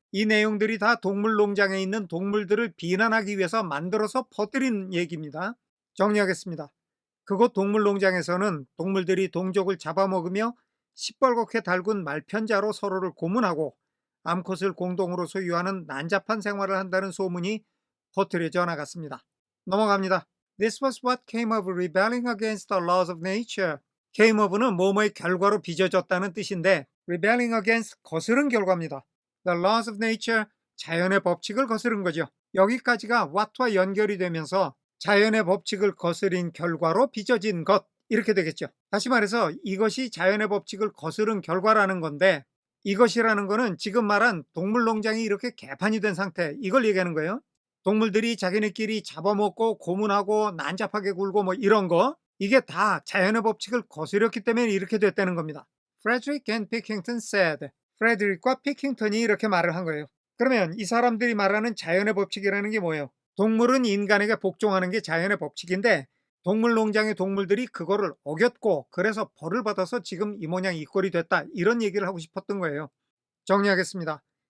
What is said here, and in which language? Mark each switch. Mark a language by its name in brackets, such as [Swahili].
[Korean] 이 내용들이 다 동물농장에 있는 동물들을 비난하기 위해서 만들어서 퍼뜨린 얘기입니다. 정리하겠습니다. 그곳 동물농장에서는 동물들이 동족을 잡아먹으며 시뻘겋게 달군 말편자로 서로를 고문하고 암컷을 공동으로 소유하는 난잡한 생활을 한다는 소문이 퍼뜨려져 나갔습니다. 넘어갑니다. [English] This was what came of rebelling against the laws of nature. [Korean] came of는 뭐뭐의 결과로 빚어졌다는 뜻인데 rebelling against, 거스른 결과입니다. The laws of nature, 자연의 법칙을 거스른 거죠. 여기까지가 what와 연결이 되면서 자연의 법칙을 거스린 결과로 빚어진 것, 이렇게 되겠죠. 다시 말해서 이것이 자연의 법칙을 거스른 결과라는 건데 이것이라는 거는 지금 말한 동물농장이 이렇게 개판이 된 상태, 이걸 얘기하는 거예요. 동물들이 자기네끼리 잡아먹고 고문하고 난잡하게 굴고 뭐 이런 거, 이게 다 자연의 법칙을 거스렸기 때문에 이렇게 됐다는 겁니다. [English] Frederick and Pickington said. [Korean] 프레드릭과 피킹턴이 이렇게 말을 한 거예요. 그러면 이 사람들이 말하는 자연의 법칙이라는 게 뭐예요? 동물은 인간에게 복종하는 게 자연의 법칙인데 동물농장의 동물들이 그거를 어겼고 그래서 벌을 받아서 지금 이 모양 이 꼴이 됐다, 이런 얘기를 하고 싶었던 거예요. 정리하겠습니다.